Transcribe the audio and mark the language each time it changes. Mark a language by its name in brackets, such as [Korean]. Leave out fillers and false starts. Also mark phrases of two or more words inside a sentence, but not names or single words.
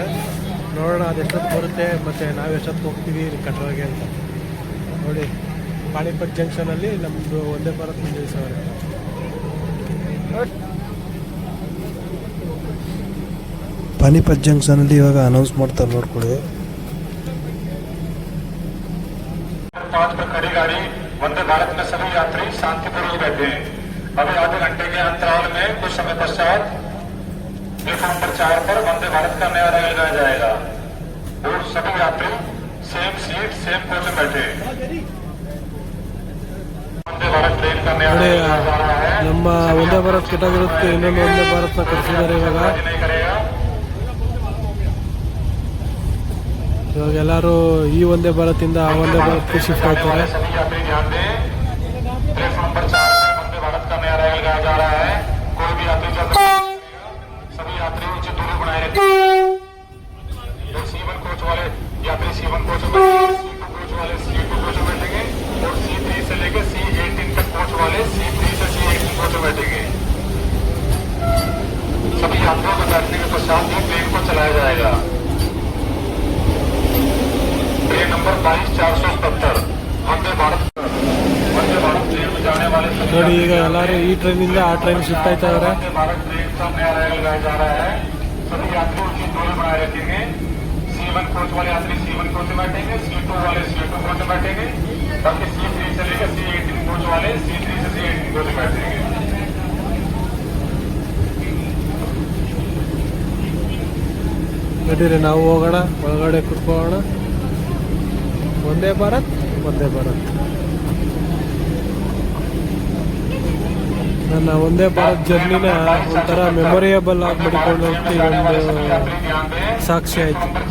[Kannada] ನೋಡೋಣ ಅದೆಷ್ಟೊತ್ತು ಬರುತ್ತೆ ಮತ್ತು ನಾವು ಎಷ್ಟೊತ್ತು ಹೋಗ್ತೀವಿ ಕಟ್ರಾಗೆ ಅಂತ. ನೋಡಿ, ಪಾಣಿಪತ್ ಜಂಕ್ಷನಲ್ಲಿ ನಮ್ಮದು ವಂದೇ ಭಾರತ್ ನಿಲ್ಲಿಸೋರೆ. ಪಾನಿಪತ್ ಜಂಕ್ಷನಲ್ಲಿ ಇವಾಗ ಅನೌನ್ಸ್ ಮಾಡ್ತಾರೆ, ನೋಡ್ಕೊಳ್ಳಿ. [Hindi] खड़ी गाड़ी वंदे भारत में सभी यात्री शांतिपूर्वक बैठे हैं। अभी आधे घंटे के अंतराल में कुछ समय पश्चात प्लेटफॉर्म नंबर 4 पर वंदे भारत का नया रेल लगाया जाएगा और सभी यात्री [English] same seat same coach [Hindi] में बैठे हैं। वंदे भारत ट्रेन का नया [Kannada] ನೋಡಿ, [Hindi] रेल जा रहा है। [Kannada] ನಮ್ಮ ವಂದೇ ಭಾರತ್ ಕೆಟ್ಟೋಗಿರೋದಕ್ಕೆ ಇನ್ನೊಂದು ವಂದೇ ಭಾರತ್ನ ಕಳಿಸಿದ್ದಾರೆ ಇವಾಗ. ಇವಾಗ ಎಲ್ಲರೂ ಈ ವಂದೇ ಭಾರತಿಂದ ಆ ವಂದೇ ಭಾರತ್ಗೆ ಶಿಫ್ಟ್ ಆಗ್ತಾರೆ. [Hindi] प्लेटफॉर्म नंबर 4 पर वंदे भारत का नया रेल लगाया जा रहा है। कोई भी यात्री सभी यात्री उचित दूरी बनाए रखें। जो C1 कोच वाले यात्री C1 कोच में, C2 कोच वाले C2 कोच में बैठेंगे और C3 से लेकर C18 तक कोच वाले C3 से C18 कोच में बैठेंगे। सभी यात्रियों को बैठने के पश्चात ही ट्रेन को चलाया जाएगा। ट्रेन नंबर 22477 वंदे भारत ट्रेन में जाने वाले [Kannada] ನೋಡಿ, ಈಗ ಎಲ್ಲರೂ ಈ ಟ್ರೈನಿಂದ ಆ ಟ್ರೈನ್ ಶಿಫ್ಟ್ ಆಯ್ತಾ ಇದ್ದಾರೆ. [Hindi] वंदे भारत ट्रेन का नया रेल लगाया जा रहा है। सभी यात्री उचित दूरी बनाए रखेंगे। C1 कोच वाले यात्री C1 कोच में बैठेंगे, C2 वाले C2 कोच में बैठेंगे, बाकी C3 से लेकर C18 कोच वाले C3 से C18 कोच में बैठेंगे। [Kannada] ನಡೀರಿ, ನಾವು ಹೋಗೋಣ, ಒಳಗಡೆ ಕುತ್ಕೊಳ್ಳೋಣ. ವಂದೇ ಭಾರತ್, ವಂದೇ ಭಾರತ್. ನನ್ನ ವಂದೇ ಭಾರತ್ ಜರ್ನಿನ ಒಂಥರ ಮೆಮೊರಿಯಬಲ್ ಆಗಿ ಮಾಡಿಕೊಳ್ಳೋಕ್ಕೆ ಒಂದು ಸಾಕ್ಷಿ ಆಯಿತು.